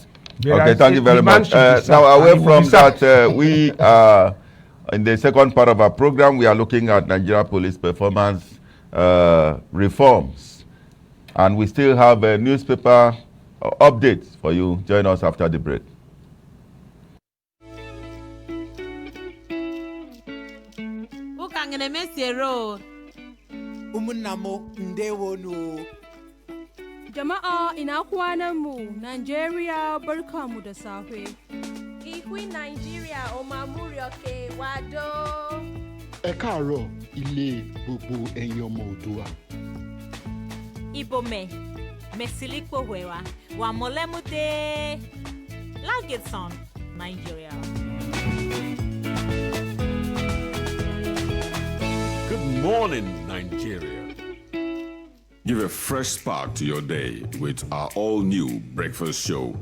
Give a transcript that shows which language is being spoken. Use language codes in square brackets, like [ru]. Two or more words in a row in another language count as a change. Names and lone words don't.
[en] Okay, thank you very much. Now, away from that, we are in the second part of our program. We are looking at Nigeria police performance reforms, and we still have a newspaper updates for you. Join us after the break. [ha] Jama'a ina kwanan mu Nigeria barkamu da safe. Ikwi Nigeria Omamurioke Wado. [yo] Ẹ káàárọ̀ ilé gbogbo ẹ̀yin ọmọ Oòduà. Ibome Mesilikpo Wewa wa Molemude Lagetson, Nigeria. [en] Good morning, Nigeria. Give a fresh spark to your day with our all-new breakfast show.